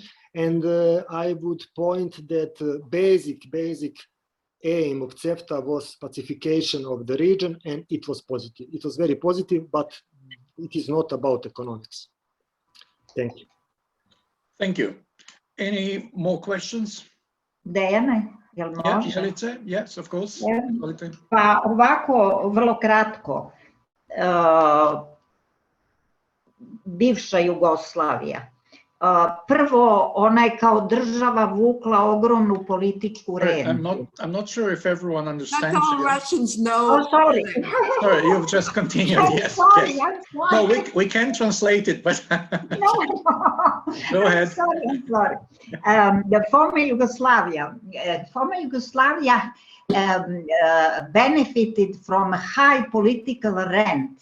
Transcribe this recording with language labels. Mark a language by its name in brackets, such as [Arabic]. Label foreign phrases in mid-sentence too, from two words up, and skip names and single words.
[English] And I would point that basic aim of CEFTA was pacification of the region, and it was positive. It was very positive, but it is not about economics. Thank you. Thank you. Any more questions? [Serbian] Dejan, jel može? Jelice? [English] Yes, of course. [Serbian] Pa ovako, vrlo kratko. Bivša Jugoslavija. Prvo, ona je kao država vukla ogromnu političku rentu. [English] I'm not sure if everyone understands. Not all Russians know. Oh, sorry. Sorry, you've just continued. Yes. Sorry, yes. I'm sorry. No, we can translate it, but go ahead. I'm sorry. The former Yugoslavia benefited from high political rent.